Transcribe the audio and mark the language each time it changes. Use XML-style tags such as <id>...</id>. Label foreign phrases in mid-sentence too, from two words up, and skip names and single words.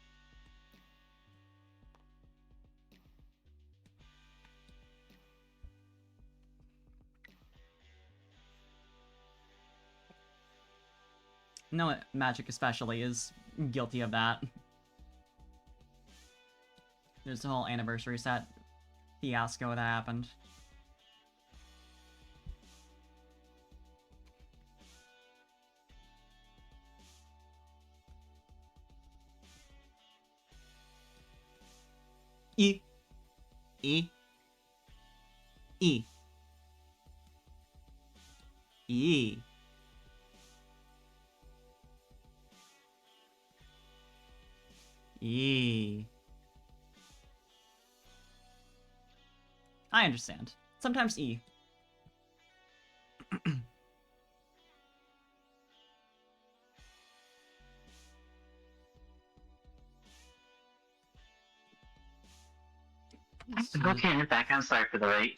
<en>No, Magic especially is guilty of that. There's the whole anniversary set fiasco that happened. E. E. E. E. E. I understand. Sometimes E. Okay, I'm back. I'm sorry for the wait.</en>